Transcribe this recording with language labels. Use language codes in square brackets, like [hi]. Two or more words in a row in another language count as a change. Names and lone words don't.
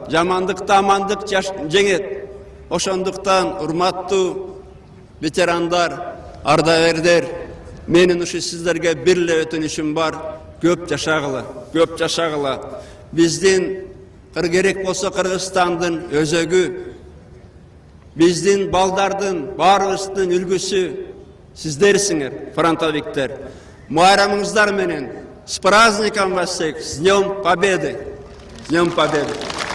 [ky] Жамандыкты амандык жеңет. Ошондуктан урматтуу ветерандар, ардагерлер, менин ушу сиздерге бир эле өтүнүшүм бар. Көп жашагыла, көп жашагыла. Биздин керек болсо Кыргызстандын өзөгү, биздин балдардын баарыбыздын үлгүсү сиздерсиңер, фронтовиктер. Майрамыңыздар менен [ru] с праздником вас всех, с Днем Победы! С Днем Победы!